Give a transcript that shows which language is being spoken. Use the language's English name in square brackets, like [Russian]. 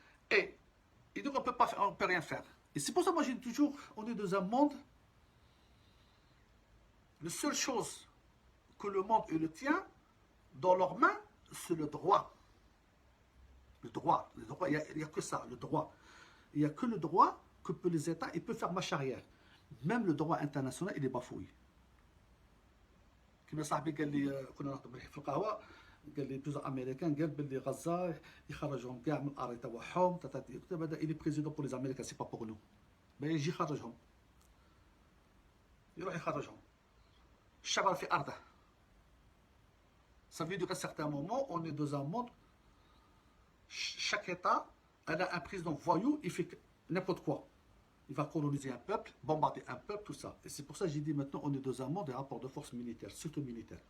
[French] Et ils disent qu'on ne peut rien faire. Et c'est pour ça que moi je dis toujours, on est dans un monde, la seule chose que le monde le tient dans leurs mains, c'est le droit. Le droit, il n'y a que ça, le droit. Il n'y a que le droit que les États, ils peuvent faire marche arrière. Même le droit international, il est bafoué. [Arabic] كما صاحبي قال لي كنا نخدم في القهوه قال لي بلوز امريكان قال بلي غزه يخرجهم كاع من الارض تاعهم بدا الي بريزيدون بور لي امريكان سي با بور نو يجي يخرجهم يروح يخرجهم الشعب في ارضه [French] ça veut dire qu'à certains moments on est dans un monde chaque état a un président voyou, il fait n'importe quoi. Il va coloniser un peuple, bombarder un peuple, tout ça. Et c'est pour ça que j'ai dit maintenant, on est dans un monde de rapports de force militaire, surtout militaire.